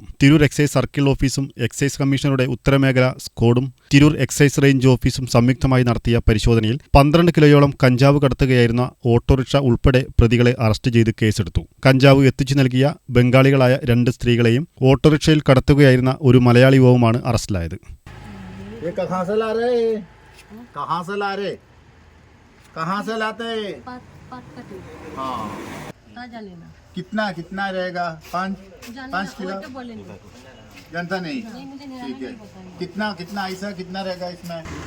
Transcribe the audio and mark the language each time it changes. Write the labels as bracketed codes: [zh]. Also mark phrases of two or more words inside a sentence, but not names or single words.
[ml] തിരൂർ എക്സൈസ് സർക്കിൾ ഓഫീസും എക്സൈസ് കമ്മീഷണറുടെ ഉത്തരമേഖല സ്ക്വാഡും തിരൂർ എക്സൈസ് റേഞ്ച് ഓഫീസും സംയുക്തമായി നടത്തിയ പരിശോധനയിൽ 12 കിലോയോളം കഞ്ചാവ് കടത്തുകയായിരുന്ന ഓട്ടോറിക്ഷ ഉൾപ്പെടെ പ്രതികളെ അറസ്റ്റ് ചെയ്ത് കേസെടുത്തു. കഞ്ചാവ് എത്തിച്ചു നൽകിയ ബംഗാളികളായ 2 സ്ത്രീകളെയും ഓട്ടോറിക്ഷയിൽ കടത്തുകയായിരുന്ന ഒരു മലയാളി യുവാവുമാണ് അറസ്റ്റിലായത്. [hi] कितना रहेगा? 5 किलो जानता नहीं। ठीक है, कितना ऐसा कितना रहेगा इसमें?